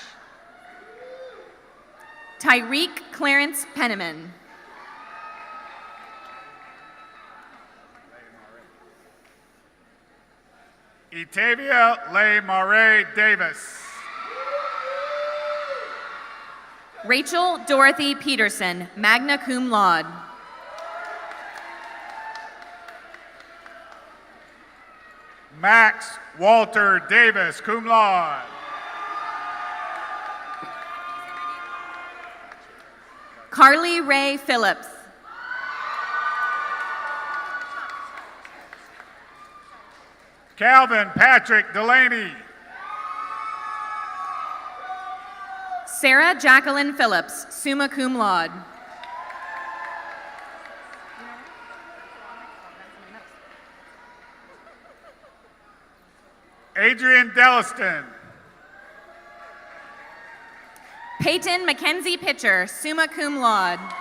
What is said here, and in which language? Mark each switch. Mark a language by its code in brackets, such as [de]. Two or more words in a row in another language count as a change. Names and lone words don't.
[en] Tyreek Clarence Penniman. Etavia Leigh Marae Davis. Rachel Dorothy Peterson, [la] magna cum laude. [en] Max Walter Davis, [la] cum laude. [en] Carly Ray Phillips. Calvin Patrick Delaney. Sarah Jacqueline Phillips, [la] summa cum laude. [en] Adrian Delliston. Peyton Mackenzie Pitcher, [la] summa cum laude.